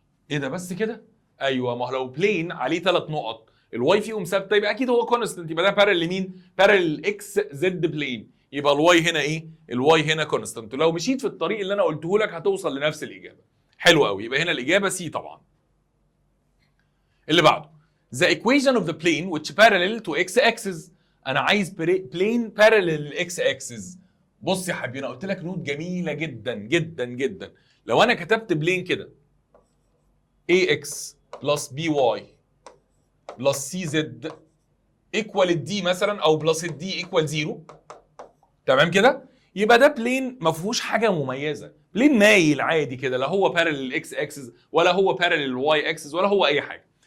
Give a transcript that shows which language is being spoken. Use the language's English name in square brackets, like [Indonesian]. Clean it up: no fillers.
[Arabic] ايه ده بس كده؟ ايوه، ما هو لو بلين عليه 3 نقط الواي فيهم ثابته يبقى اكيد هو كونستنت، يبقى ده بارل لمين؟ بارل اكس زد بلين، يبقى الواي هنا ايه؟ الواي هنا كونستنت. لو مشيت في الطريق اللي انا قلته لك هتوصل لنفس الاجابه. حلو قوي، يبقى هنا الاجابه سي طبعا. اللي بعده [English] the equation of the plane which parallel to x axis. [Arabic] انا عايز [English] plane parallel x axis. [Arabic] بص يا حبيبي، انا قلت لك نوت جميله جدا جدا جدا. لو انا كتبت بلين كده [English] ax plus by plus cz equal [Arabic] الدي مثلا او بلس الدي equal 0، تمام كده؟ يبقى ده بلين ما فيهوش حاجه مميزه، بلين مايل عادي كده، لا هو [English] parallel x axis [Arabic] ولا هو [English] parallel y axis [Arabic] ولا هو اي حاجه.